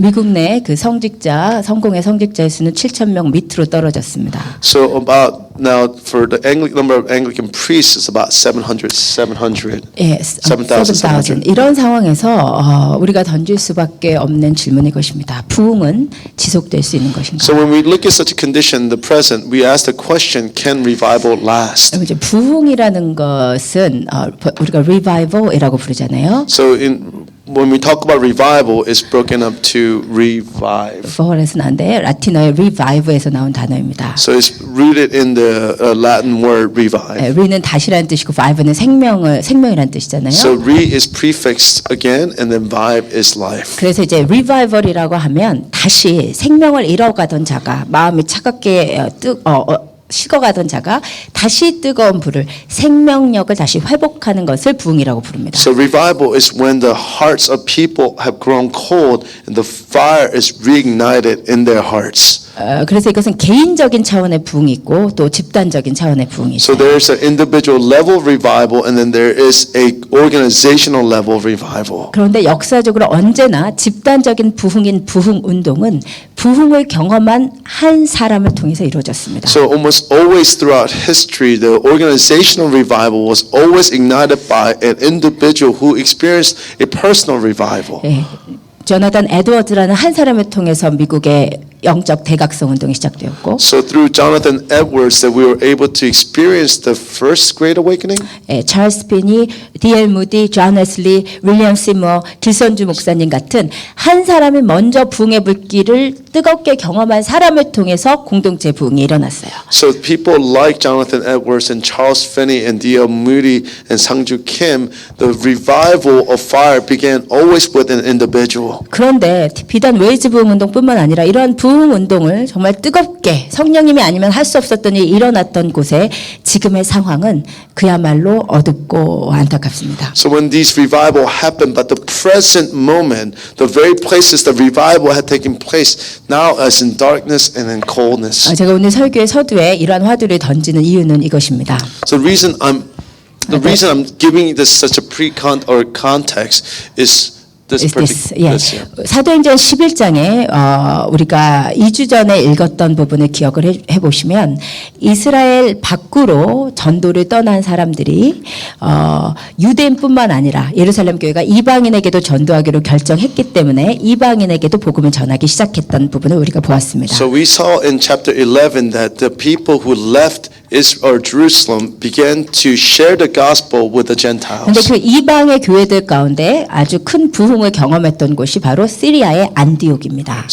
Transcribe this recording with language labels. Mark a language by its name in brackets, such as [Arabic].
[Korean] 미국 내 그 성공의 성직자의 수는 7,000명 밑으로 떨어졌습니다. [English] So about now for the number of Anglican priests is about 7,000. 7,000. [Korean] 이런 상황에서 우리가 던질 수밖에 없는 질문이 이것입니다. 부흥은 지속될 수 있는 것인가? [English] So when we look at such a condition in the present, we ask the question: Can revival last? [Korean] 이제 부흥이라는 것은 우리가 revival이라고 부르잖아요. [English] So when we talk about revival, it's broken up to revive. [Korean] revival에서는 안 돼. 라틴어의 revive에서 나온 단어입니다. [English] So it's rooted in the Latin word revive. [Korean] re는 다시라는 뜻이고 vive는 생명이라는 뜻이잖아요. [English] So re is prefixed again, and then vive is life. [Korean] 그래서 이제 revival이라고 하면 다시 생명을 잃어가던 자가 마음이 차갑게 식어가던 자가 다시 뜨거운 불을 생명력을 다시 회복하는 것을 부흥이라고 부릅니다. [English] So revival is when the hearts of people have grown cold and the fire is reignited in their hearts. [Korean] 그래서 이것은 개인적인 차원의 부흥이 있고 또 집단적인 차원의 부흥이 [English] So [Korean] 있어요. [English] there is an individual level of revival, and then there is a organizational level of revival. [Korean] 그런데 역사적으로 언제나 집단적인 부흥인 부흥 운동은 부흥을 경험한 한 사람을 통해서 이루어졌습니다. [English] So almost always throughout history, the organizational revival was always ignited by an individual who experienced a personal revival. [Korean] 조나단 에드워드라는 한 사람을 통해서 미국의 영적 대각성 운동이 시작되었고, [English] So through Jonathan Edwards that we were able to experience the first Great Awakening. [Korean] 찰스 피니, D.L. 무디, 존 웨슬리, 윌리엄 시머, 길선주 목사님 같은 한 사람이 먼저 부흥의 불길을 뜨겁게 경험한 사람을 통해서 공동체 부흥이 일어났어요. [English] So people like Jonathan Edwards and Charles Finney and D.L. Moody and Sangju Kim, the revival of fire began always with an individual. [Korean] 그런데 비단 웨일즈 부흥 운동뿐만 아니라 이러한 부흥 운동을 정말 뜨겁게 성령님이 아니면 할 수 없었던 일이 일어났던 곳에 지금의 상황은 그야말로 어둡고 안타깝습니다. [English] So when these revival happened, but the present moment, the very places the revival had taken place, now is in darkness and in coldness. [Korean] 제가 오늘 설교의 서두에 이러한 화두를 던지는 이유는 이것입니다. [English] So the reason I'm giving this such a context is This is this. particular. [Korean] 예. 사도행전 11장에 우리가 2주 전에 읽었던 부분을 기억을 해보시면 이스라엘 밖으로 전도를 떠난 사람들이 유대인뿐만 아니라 예루살렘 교회가 이방인에게도 전도하기로 결정했기 때문에 이방인에게도 복음을 전하기 시작했던 부분을 우리가 보았습니다. [English] So we saw in chapter 11 that the people who left Jerusalem began to share the gospel with the [Korean] 그런데 [English] Gentiles. [Korean] 그 이방의 교회들 가운데 아주 큰 부흥을 경험했던 곳이 바로 시리아의 안디옥입니다.